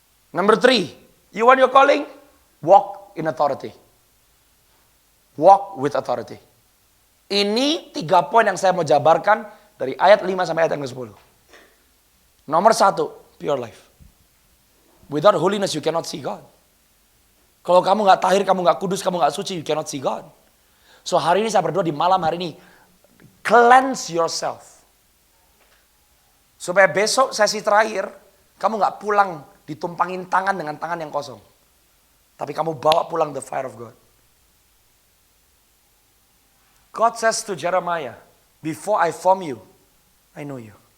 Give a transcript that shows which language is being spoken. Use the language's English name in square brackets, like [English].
[English] Number 3, you want your calling? Walk in authority. Walk with authority. [Indonesian] Ini 3 poin yang saya mau jabarkan dari ayat 5 sampai ayat yang ke-10. Nomor 1, pure life. [English] Without holiness you cannot see God. [Indonesian] Kalau kamu gak tahir, kamu gak kudus, kamu gak suci, [English] you cannot see God. So [Indonesian] hari ini saya berdoa di malam hari ini, [English] cleanse yourself. [Indonesian] Supaya besok sesi terakhir, kamu gak pulang ditumpangin tangan dengan tangan yang kosong. Tapi kamu bawa pulang [English] the fire of God. God says to Jeremiah, before I form you, I know you.